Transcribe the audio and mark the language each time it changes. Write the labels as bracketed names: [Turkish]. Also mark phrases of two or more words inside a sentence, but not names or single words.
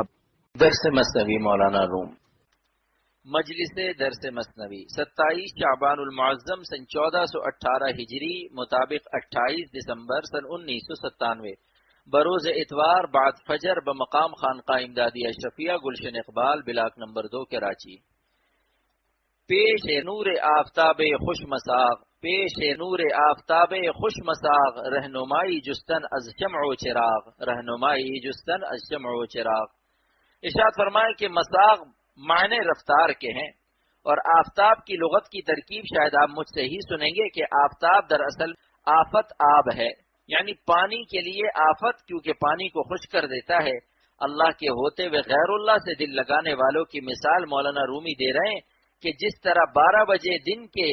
[Urdu] درس مثنوی مولانا روم، مجلس درس مثنوی 27 شعبان المعظم سن 1418 ہجری مطابق 28 دسمبر سن 1997 بروز اتوار بعد فجر بمقام خانقاہ امدادی اشرفیہ گلشن اقبال بلاک نمبر 2 کراچی۔ [Persian] پیش نور آفتاب خوش مساغ، پیش نور آفتاب خوش مساغ، رہنمائی جستن از شمع و چراغ، رہنمائی جستن از شمع و چراغ۔ [Urdu] ارشاد فرمائے کہ مساغ معنی رفتار کے ہیں، اور آفتاب کی لغت کی ترکیب شاید آپ مجھ سے ہی سنیں گے کہ آفتاب دراصل آفت آب ہے، یعنی پانی کے لیے آفت، کیونکہ پانی کو خشک کر دیتا ہے۔ اللہ کے ہوتے ہوئے غیر اللہ سے دل لگانے والوں کی مثال مولانا رومی دے رہے ہیں کہ جس طرح 12 بجے دن کے